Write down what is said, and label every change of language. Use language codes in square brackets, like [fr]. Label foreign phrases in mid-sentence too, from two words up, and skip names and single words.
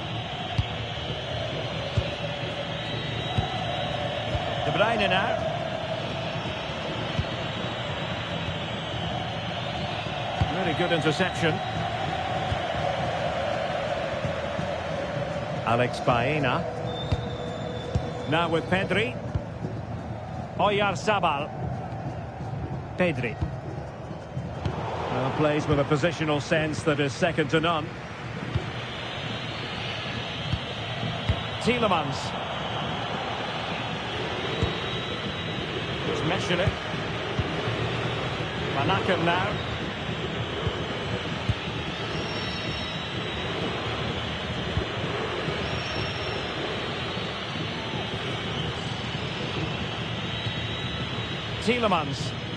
[en] De Bruyne now. Really good interception. Alex Baena. Now with Pedri. Oyarzabal. Pedri. Well, plays with a positional sense that is second to none. Tielemans. There's Mechele. Van Aken now. Tielemans.